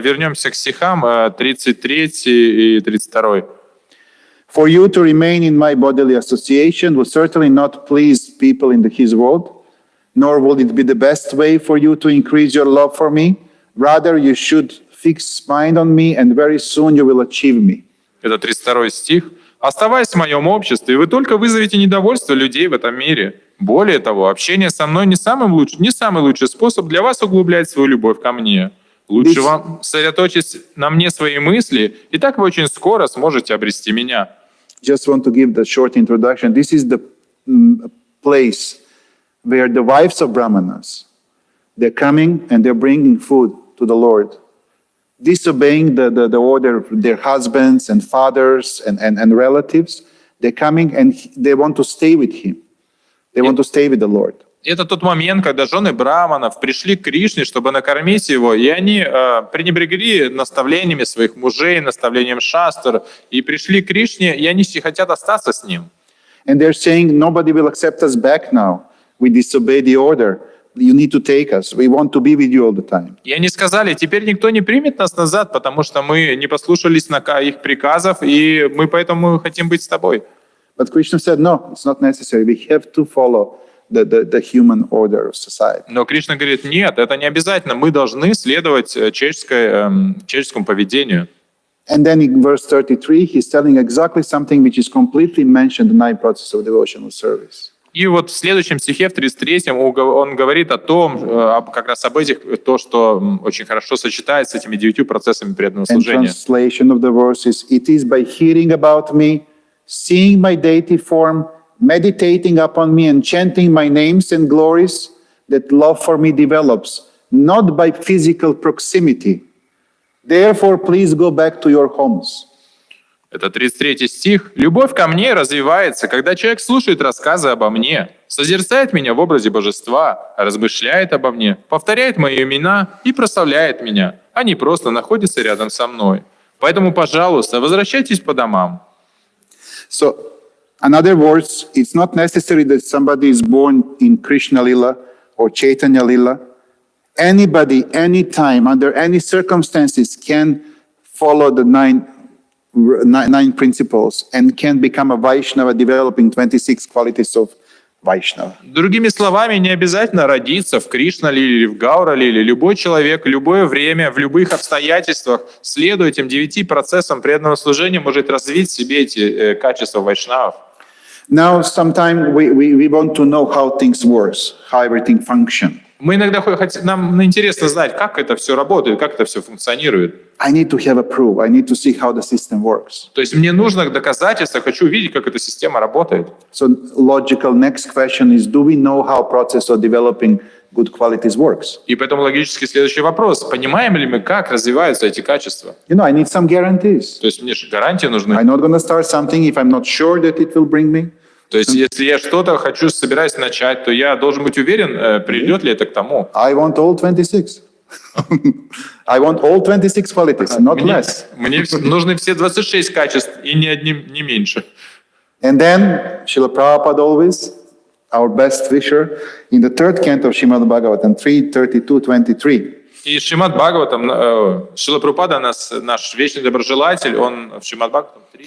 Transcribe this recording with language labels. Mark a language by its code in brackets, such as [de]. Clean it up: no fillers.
[ru] вернемся к стихам 33 и 32. [en] For you to remain in my bodily association would certainly not please people in his world, nor would it be the best way for you to increase your love for me. Rather, you should fix mind on me, and very soon you will achieve me. [ru] Это 32 стих. «Оставаясь в моем обществе, вы только вызовете недовольство людей в этом мире. Более того, общение со мной не самый лучший способ для вас углублять свою любовь ко мне. Лучше вам сосредоточить на мне свои мысли, и так вы очень скоро сможете обрести меня». [en] Just want to give the short introduction. This is the place where the wives of Brahmanas, they're coming and they're bringing food to the Lord, disobeying the order of their husbands and fathers and relatives. They're coming and they want to stay with him. They want to stay with the Lord. [ru] Это тот момент, когда жены браманов пришли к Кришне, чтобы накормить его, и они пренебрегли наставлениями своих мужей, наставлением шастр, и пришли к Кришне, и они хотят остаться с ним. [en] And they're saying, nobody will accept us back now. We disobey the order. You need to take us. We want to be with you all the time. [ru] И они сказали, теперь никто не примет нас назад, потому что мы не послушались их приказов, и мы поэтому хотим быть с тобой. [en] But Krishna said, no, it's not necessary. We have to follow the human order of society. [ru] Но Кришна говорит, нет, это не обязательно. Мы должны следовать человеческому поведению. [en] And then in verse 33, he's telling exactly something which is completely mentioned in the 9 processes of devotional service. [ru] И вот в следующем стихе, в 33-м, он говорит о том, как раз об этих, то, что очень хорошо сочетается с этими 9 процессами преданного [en] And [ru] служения. [en] translation of the verse is, it is by hearing about me, seeing my deity form, meditating upon me and chanting my names and glories, that love for me develops, not by physical proximity. Therefore, please go back to your homes. [ru] Это 33 стих. «Любовь ко мне развивается, когда человек слушает рассказы обо мне, созерцает меня в образе божества, размышляет обо мне, повторяет мои имена и прославляет меня, а не просто находится рядом со мной. Поэтому, пожалуйста, возвращайтесь по домам». [en] So, in other words, it's not necessary that somebody is born in Krishna Lila or Chaitanya Lila anybody, anytime, under any circumstances can follow the nine principles and can become a Vaishnava, developing 26 qualities of Vaishnava. [ru] Другими словами, не обязательно родиться в Кришнале или в Гаурале, или любой человек, в любое время, в любых обстоятельствах, следуя этим 9 процессам преданного служения, может развить в себе эти качества вайшнавов. [en] Now, sometimes we want to know how things work, how everything functions. [ru] Мы иногда нам интересно знать, как это все работает, как это все функционирует. [en] I need to have a proof. I need to see how the system works. [ru] То есть мне нужно доказательства, хочу увидеть, как эта система работает. [en] So logical next question is, do we know how process of developing good qualities works? [ru] И поэтому логический следующий вопрос. Понимаем ли мы, как развиваются эти качества? [en] You know, I need some guarantees. [ru] То есть мне же гарантии нужны. [en] I'm not going to start something if I'm not sure that it will bring me. [ru] То есть если я что-то собираюсь начать, то я должен быть уверен, придет ли это к тому. [en] I want all 26. I want all 26 qualities, not less. [ru] Мне нужны все 26 качеств, и ни одним не меньше. [en] And then, Srila Prabhupada always, our best wisher, in the third canto of Srimad Bhagavatam 3:32-23. [ru] И Шримад Бхагаватам, Шрила Прабхупада, наш вечный доброжелатель, он в Шримад Бхагаватам 3.